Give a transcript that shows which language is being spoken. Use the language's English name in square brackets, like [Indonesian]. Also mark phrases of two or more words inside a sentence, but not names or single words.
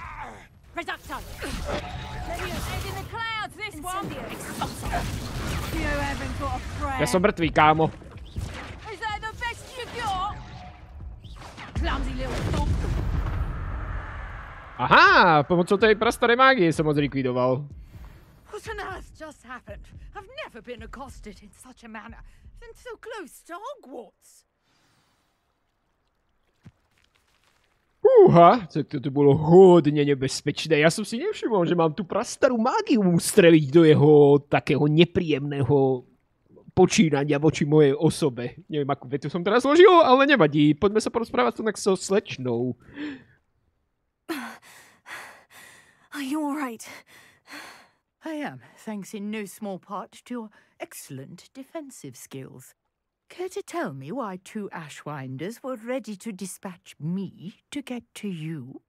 [Slovak] Ja som mŕtvý, kámo. Aha, pomocou tej prastarej mágie som ho zlikvidoval. [English] What on earth just happened? I've never been accosted in such a manner, and so close to Hogwarts. [Slovak] Fúha, to bolo hodne nebezpečné. Ja som si nevšimol, že mám tú prastarú mágiu ustreliť do jeho takého nepríjemného počínania voči mojej osobe. Neviem, akú vetu som teraz zložil, ale nevadí. Poďme sa porozprávať tak so slečnou. [English] Are you all right? I am, thanks in no small part to your excellent defensive skills. Care to tell me why 2 Ashwinders were ready to dispatch me to get to you?